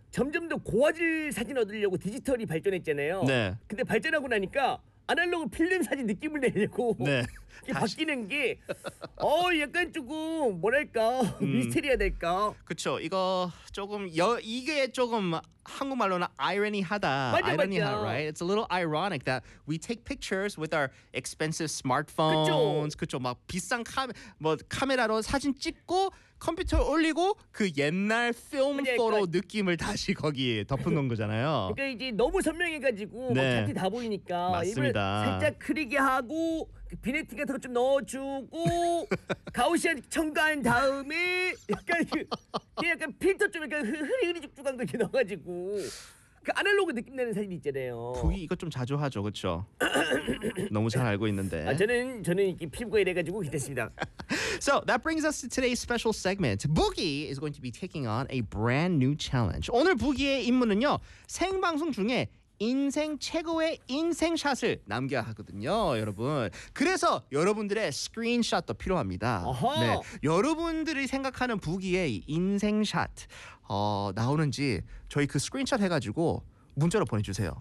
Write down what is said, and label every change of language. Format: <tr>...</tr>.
<ko>점점 더 고화질 사진 얻으려고 디지털이 발전했잖아요. 네. 근데 발전하고 나니까 아날로그 필름 사진 느낌을 내려고 네. 바뀌는 게 약간 조금 뭐랄까 미스테리해야 될까. 그렇죠. 이거 조금 이게 조금 한국말로는 아이러니하다. 맞아.</ko> <en>Right? It's a little ironic that we take pictures with our expensive smartphones.</en> <ko>그렇죠. 막 비싼 카메라로 사진 찍고 컴퓨터 올리고 그 옛날 필름 포로 느낌을 다시 거기에 덮어놓은 거잖아요. 그러니까 이제 너무 선명해가지고 네. 막 같이 다 보이니까 맞습니다. 살짝 크리게 하고 비네틱 같은 거 좀 넣어주고 가우시안 첨가한 다음에 약간 그 약간 필터 좀 약간 흐리흐리 죽죽한 거 이렇게 넣어가지고 그 아날로그 느낌 나는 사진 있잖아요. 부기 이거 좀 자주 하죠, 그렇죠? 너무 잘 알고 있는데. 아, 저는 이렇게 피부가 이래가지고 괜찮습니다.</ko> <en>So that brings us to today's special segment. Boogie is going to be taking on a brand new challenge.</en> <ko>오늘 부기의 임무는요, 생방송 중에 인생 최고의 인생 샷을 남겨야 하거든요, 여러분. 그래서 여러분들의 스크린샷도 필요합니다. 어허. 네, 여러분들이 생각하는 부기의 인생 샷 나오는지 저희 그 스크린샷 해가지고 문자로 보내주세요.</ko>